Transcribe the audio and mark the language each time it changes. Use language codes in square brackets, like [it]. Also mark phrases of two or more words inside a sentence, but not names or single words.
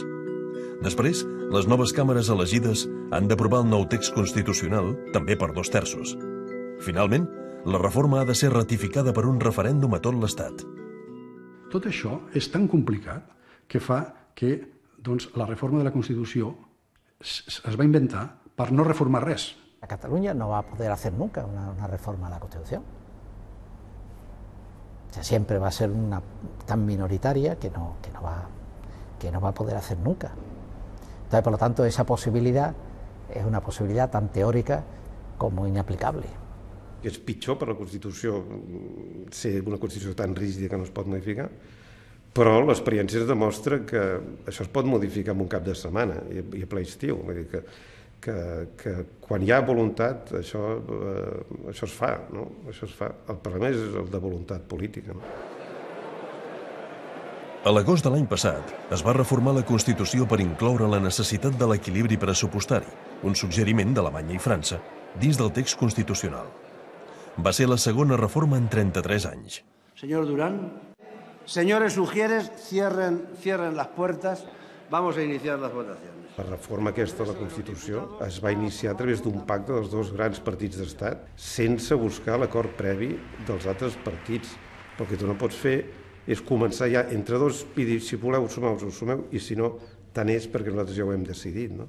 [ca] Després, les noves càmeres elegides han d'aprovar el nou text constitucional, també per 2/3. Finalment, la reforma ha de ser ratificada per un referèndum a tot l'Estat. Tot això és tan complicat que fa que la reforma de la Constitució es va inventar per no reformar res. [es] A Cataluña no va a poder hacer nunca una reforma a la Constitución. O sea, siempre va a ser una tan minoritaria que no va a poder hacer nunca. Entonces, por lo tanto, esa posibilidad es una posibilidad tan teórica como inaplicable. [ca] És pitjor per la Constitució ser una Constitució tan rígida que no es pot modificar, però l'experiència ens demostra que això es pot modificar en un cap de setmana i a ple estiu. Vull dir que quan hi ha voluntat això es fa, no? Això es fa. El problema és el de voluntat política, no? A l'agost de l'any passat es va reformar la Constitució per incloure la necessitat de l'equilibri pressupostari, un suggeriment d'Alemanya i França, dins del text constitucional. Va ser la segona reforma en 33 anys. [es] Señor Durán, señores Ujieres, cierren las puertas. Vamos a iniciar las votaciones. [ca] La reforma aquesta de la Constitució es va iniciar a través d'un pacte dels dos grans partits d'estat sense buscar l'acord previ dels altres partits. El que tu no pots fer és començar ja entre dos i dir, si voleu sumeu-vos, us sumeu, i si no, tant és perquè nosaltres ja ho hem decidit, no?